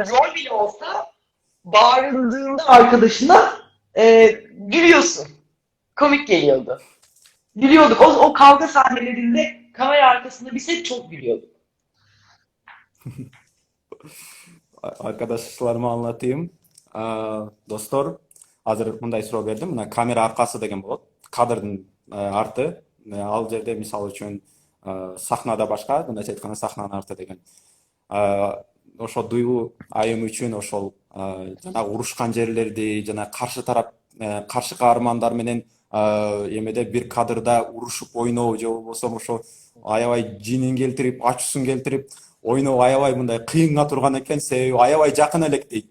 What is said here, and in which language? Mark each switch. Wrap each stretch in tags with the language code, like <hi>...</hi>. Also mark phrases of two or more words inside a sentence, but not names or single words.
<tr>Yani rol bile olsa bağırıldığında arkadaşına gülüyorsun. Komik geliyordu. Gülüyorduk. O kavga sahnelerinde kamera arkasında bir set çok gülüyorduk. Arkadaşlarıma anlatayım. Dostlar,</tr> <ky>азыр мындай суроо бердим. Мына камера аркасы деген болот. Кадрдын арты. Ал жерде мисалы үчүн сахнада башка, мындайча айтканда сахнанын арты деген. Ошо дуйгу айым үчүн ошол жанагы урушкан жерлерди, жана каршы тарап, каршы каармандар менен эмеде бир кадрда урушуп ойноо же болбосо ошо аябай жинин келтирип, ачуусун келтирип ойноо аябай мындай кыйынга турган экен, себеби аябай жакын элек дейт.</ky>